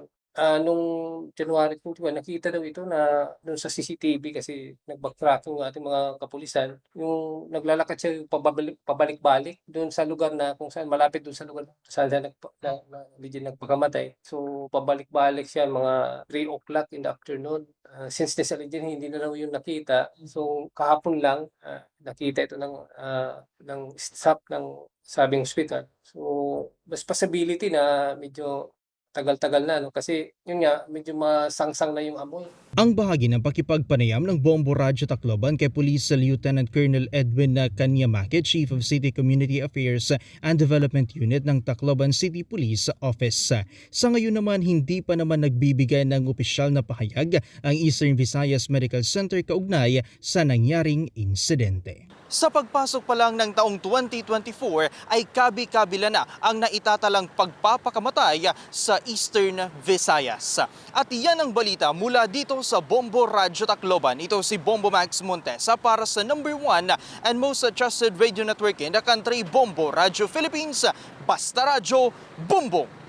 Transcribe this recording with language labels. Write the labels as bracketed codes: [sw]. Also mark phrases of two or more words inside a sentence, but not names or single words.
[tl] Nung January 21, nakita daw ito na doon sa CCTV kasi nag-backtracking yung ating mga kapulisan. Yung naglalakad siya pabalik-balik doon sa lugar na kung saan malapit doon sa lugar saan siya nagpakamatay. So pabalik-balik siya mga [en] 3 o'clock in the afternoon. [tl] Since nasa region, hindi na raw yung nakita. So kahapon lang nakita ito ng staff ng sabing hospital. So mas possibility na medyo tagal-tagal na, no? Kasi yun nga, medyo masangsang na yung amoy. Ang bahagi ng pakipagpanayam ng Bombo Radyo Tacloban kay Police Lieutenant Colonel Edwin Canyamaque, Chief of City Community Affairs and Development Unit ng Tacloban City Police Office. Sa ngayon naman, hindi pa naman nagbibigay ng opisyal na pahayag ang Eastern Visayas Medical Center kaugnay sa nangyaring insidente. Sa pagpasok pa lang ng taong 2024 ay kabi-kabila na ang naitatalang pagpapakamatay sa Eastern Visayas. At yan ang balita mula dito sa Bombo Radyo Tacloban. Ito si Bombo Max Montesa para sa [en] number 1 and most trusted radio network in the country, [tl] Bombo Radyo Philippines. Basta Radyo, Bombo!